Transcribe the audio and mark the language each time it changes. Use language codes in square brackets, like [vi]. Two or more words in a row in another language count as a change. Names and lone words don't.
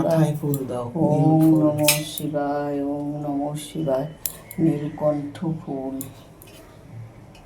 [bn] মাথায় ফুল দাও। [sa] ওম নমঃ শিবায়, ওম নমঃ শিবায়। [bn] নীলকণ্ঠ ফুল।